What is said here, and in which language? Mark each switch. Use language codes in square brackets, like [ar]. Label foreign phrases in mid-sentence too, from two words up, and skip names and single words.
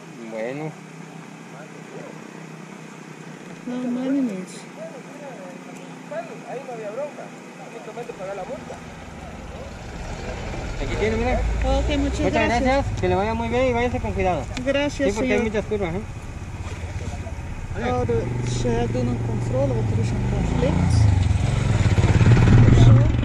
[es] Bueno. [en] No, money means. [es] Ahí no había bronca. Únicamente pagar la multa. Aquí tiene, mira. Ok, muchas gracias. Que le vaya muy bien y váyase con cuidado. Gracias, sí, porque hay muchas curvas, ¿eh? [nl] Oh, ze doen een controle, want er is een conflict. Of zo.